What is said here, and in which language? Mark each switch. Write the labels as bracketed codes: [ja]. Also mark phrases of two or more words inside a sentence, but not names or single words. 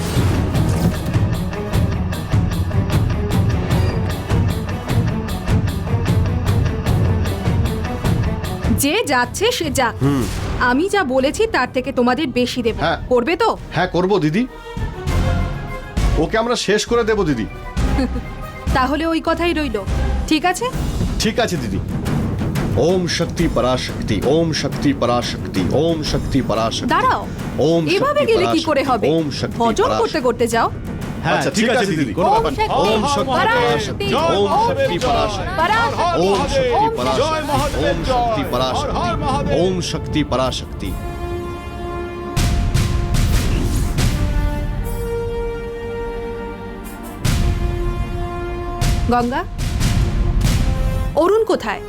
[bn] যে যাচ্ছে সে যাক, আমি যা বলেছি তার থেকে তোমাদের বেশি দেব। হ্যাঁ। করবে তো? হ্যাঁ করবো দিদি, ওকে আমরা শেষ করে দেবো দিদি। তাহলে ওই কথাই রইলো, ঠিক আছে? ঠিক আছে দিদি। [sa] ओम शक्ति पराशक्ति, ओम शक्ति पराशक्ति, ओम शक्ति पराशक्ति। [bn] দাঁড়াও, [sa] ओम [bn] এভাবে [sa] शक्ति [bn] গেলে কি করে [sa] पराशक्ति, [bn] হবে? [sa] ओम शक्ति [bn] ভজন করতে [sa] पराशक्ति। [bn] করতে যাও। হ্যাঁ আচ্ছা ঠিক আছে দিদি কোনো ব্যাপার নেই। [sa] ওম শক্তি পরাশক্তি ওম শক্তি পরাশক্তি ওম শক্তি পরাশক্তি ওম শক্তি পরাশক্তি ওম শক্তি পরাশক্তি। [bn] গঙ্গা, অরুণ কোথায়?